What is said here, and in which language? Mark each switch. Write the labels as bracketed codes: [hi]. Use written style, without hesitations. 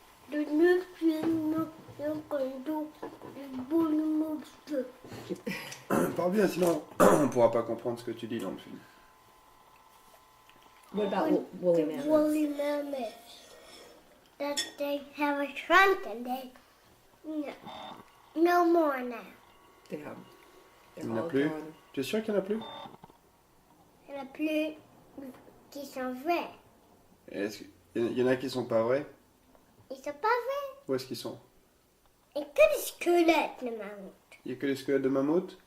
[en] The next animal you can do is woolly mammoth. [fr] Parle bien, sinon on pourra pas comprendre ce que tu dis dans le film. [en] What about woolly mammoths? Woolly mammoths. That they have a trunk and they no more now. Yeah. [fr] Il n'y en a plus? Tu es sûr qu'il n'y en a plus? Il n'y en a plus qui sont vrais. Il y en a qui sont pas vrais? Ils sont pas vrais. Où est-ce qu'ils sont? Et que le squelette de mammouth. Il n'y a que les squelettes de mammouth?